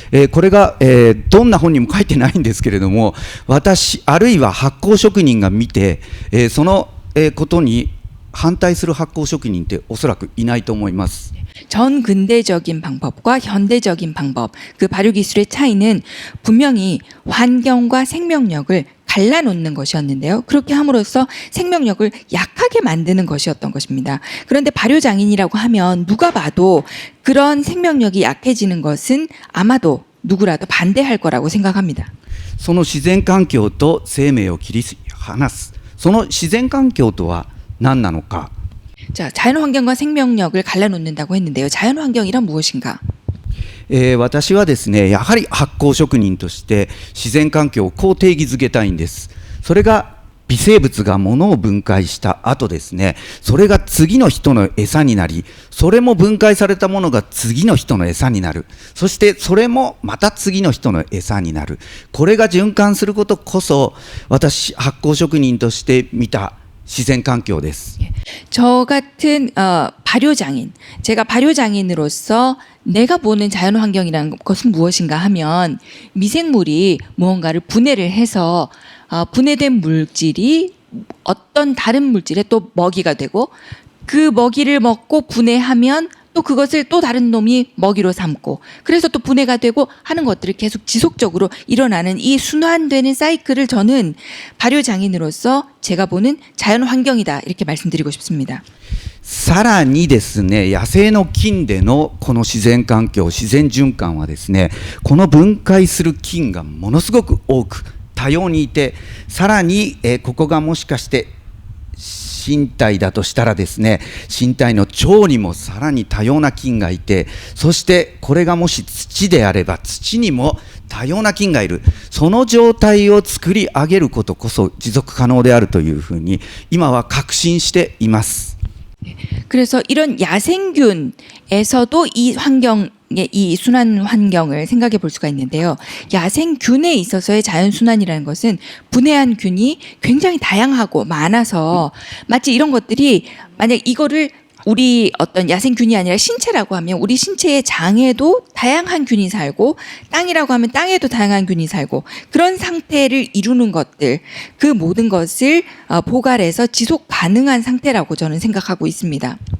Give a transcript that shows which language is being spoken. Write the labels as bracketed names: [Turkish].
[Japanese] これが、どんな本にも書いてないんですけれども、私、あるいは発酵職人が見て、その、ことに反対する発酵職人っておそらくいないと思います。 [Korean] 전 근대적인 방법과 현대적인 방법, 그 발효 기술의 차이는 분명히 환경과 생명력을 갈라놓는 것이었는데요. 그렇게 함으로써 생명력을 약하게 만드는 것이었던 것입니다. 그런데 발효장인이라고 하면 누가 봐도 그런 생명력이 약해지는 것은 아마도 누구라도 반대할 거라고 생각합니다. [Japanese] その自然環境と生命を切り離す。その自然環境とは何なのか。 [Korean] 자, 자연환경과 생명력을 갈라놓는다고 했는데요. 자연환경이란 무엇인가? [Japanese] 私はですね、やはり発酵職人として自然環境をこう定義づけたいんです。それが微生物が物を分解した後ですね、それが次の人の餌になり、それも分解されたものが次の人の餌になる。そしてそれもまた次の人の餌になる。これが循環することこそ、私、発酵職人として見た自然環境です。 [Korean] 저 같은 발효장인, 제가 발효장인으로서 내가 보는 자연환경이라는 것은 무엇인가 하면 미생물이 무언가를 분해를 해서 분해된 물질이 어떤 다른 물질에 또 먹이가 되고 그 먹이를 먹고 분해하면 또 그것을 또 다른 놈이 먹이로 삼고 그래서 또 분해가 되고 하는 것들을 계속 지속적으로 일어나는 이 순환되는 사이클을 저는 발효장인으로서 제가 보는 자연환경이다 이렇게 말씀드리고 싶습니다. [Japanese] さらにですね、野生の菌でのこの自然環境、自然循環はですね、この分解する菌がものすごく多く多様にいて、さらに、ここがもしかして身体だとしたらですね、身体の腸にもさらに多様な菌がいて、そしてこれがもし土であれば土にも多様な菌がいる。その状態を作り上げることこそ持続可能であるというふうに今は確信しています。 [Korean] 그래서 이런 야생균에서도 이 환경의 이 순환 환경을 생각해 볼 수가 있는데요. 야생균에 있어서의 자연순환이라는 것은 분해한 균이 굉장히 다양하고 많아서 마치 이런 것들이 만약 이거를 우리 어떤 야생균이 아니라 신체라고 하면 우리 신체의 장에도 다양한 균이 살고 땅이라고 하면 땅에도 다양한 균이 살고 그런 상태를 이루는 것들 그 모든 것을 포괄해서 지속 가능한 상태라고 저는 생각하고 있습니다.